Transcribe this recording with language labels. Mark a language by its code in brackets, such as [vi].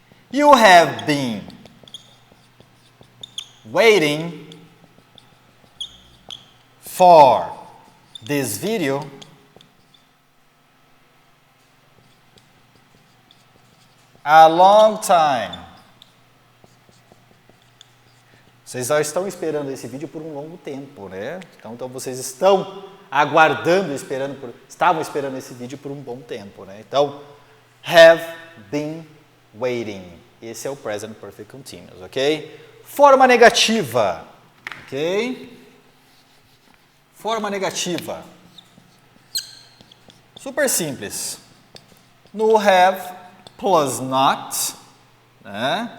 [en] You have been waiting for this video a long time. [pt] Vocês já estão esperando esse vídeo por um longo tempo, né? Então vocês estão aguardando, estavam esperando esse vídeo por um bom tempo, né? [en] Então, have been waiting. [pt] Esse é o present perfect continuous, ok? Forma negativa, ok? Forma negativa. Super simples. No have plus not, né?